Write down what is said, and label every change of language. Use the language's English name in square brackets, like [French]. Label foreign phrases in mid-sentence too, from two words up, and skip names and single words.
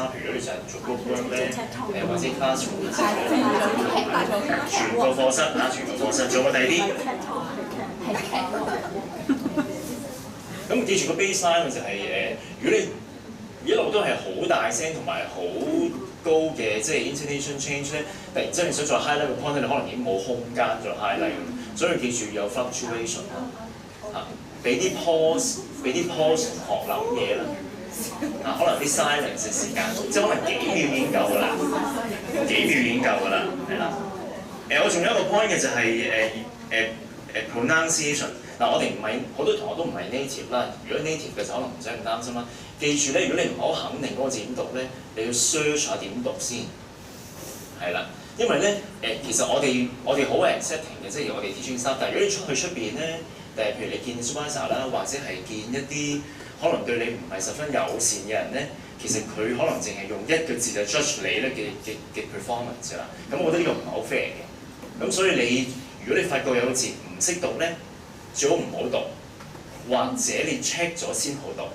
[Cantonese] 譬如如果你成日做 [English] group work [Cantonese] 咧，或者 classroom 之類咧，全個課室啊，全個課室，仲有冇第二啲？咁記住個 baseline 就係如果你一路都係好大聲同埋好高嘅，即係 [English] intonation change [Cantonese] 咧，突然之間你想再 highlight 個 point 咧，你可能已經冇空間再 highlight。所以記住有 fluctuation 嚇，俾啲 pause 學諗嘢啦，可能啲 silence 嘅時間，即係可能幾秒已經夠㗎啦，係啦。我仲有一個 point 嘅就係pronunciation。嗱，我哋唔係好多同學都唔係 native 啦，如果 native 嘅就可能唔使咁擔心啦。記住咧，如果你唔係好肯定嗰個字點讀咧，你要 search 下點讀先，係啦。因為咧其實我哋好 accepting 嘅，即係我哋 [English] teaching staff。 [Cantonese] 但係如果你出邊咧，譬如你見 supervisor 啦，或者係見一啲可能對你唔係十分友善嘅人咧，其實佢可能淨係用一個字就 judge 你咧嘅 performance 啦。咁我覺得呢個唔係好 fair 嘅。咁所以如果你發覺有個字唔識讀咧，最好唔好讀，或者你 check 咗先好讀。